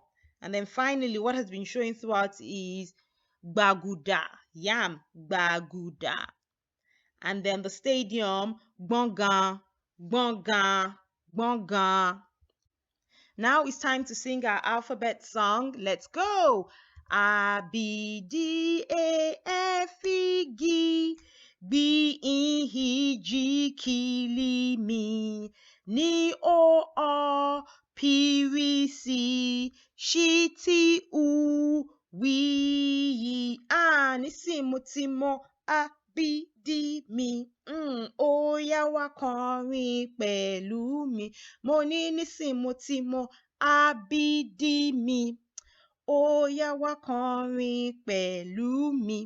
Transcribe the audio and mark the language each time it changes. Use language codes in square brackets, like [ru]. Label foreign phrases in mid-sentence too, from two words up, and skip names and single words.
[en] And then finally, what has been showing throughout is gbaguda, yam, gbaguda. And then the stadium, gbongan. Now it's time to sing our alphabet song. Let's go. [yo] A, B, D, A, F, E, G, B, E, H, G, K, L, M, N, O, R, P, R, C, Sh, T, U, W, nísìnyí mo ti mọ A, B, D, mi. Ó yá wá kọrin pẹ̀lú mi. Mo ní nísìnyí mo ti mọ A, B, D, mi. Ó yá wá kọrin pẹ̀lú mi.